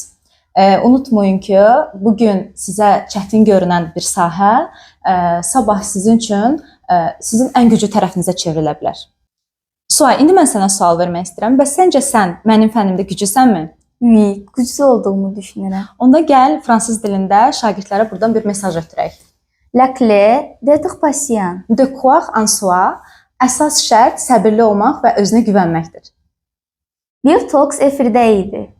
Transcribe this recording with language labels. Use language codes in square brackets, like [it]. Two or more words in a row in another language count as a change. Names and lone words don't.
[az] Unutmayın ki, bugün sizə çətin görünən bir sahə sabah sizin üçün sizin ən güclü tərəfinizə çevrilə bilər. Suay, indi mən sənə sual vermək istəyirəm. Bəs səncə sən mənim fənimdə güclüsənmi? Güclü olduğumu düşünürəm. Onda gəl fransız dilində şagirdlərə buradan bir mesaj ötürək. [fr] La clé d'être patient. De croire en soi, [az] əsas şərt səbirli olmaq və özünə güvənməkdir. Diltalk efirdə idi.